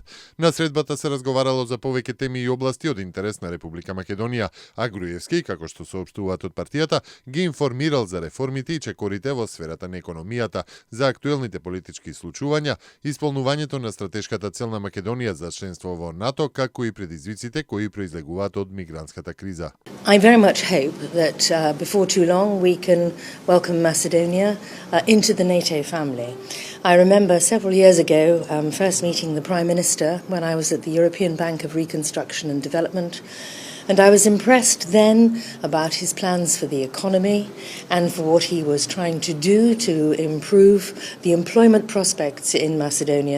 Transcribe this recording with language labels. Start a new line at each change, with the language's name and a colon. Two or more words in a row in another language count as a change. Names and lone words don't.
Macedonian: На средбата се разговарало за повеќе теми и области од интерес на Република Македонија, а Груевски, како што соопштуваат од партијата, ги информирал за реформите и чекорите во сферата на економијата, за актуелните политички случувања, исполнувањето на стратешката цел на Македонија за членство во НАТО, како и предизвиците кои произлегуваат од мигрантската криза.
English: I very much hope that before too long we can welcome Macedonia into the NATO family. I remember several years ago first meeting the Prime Minister when I was at the European Bank of Reconstruction and Development, and I was impressed then about his plans for the economy and for what he was trying to do to improve the employment prospects in Macedonia.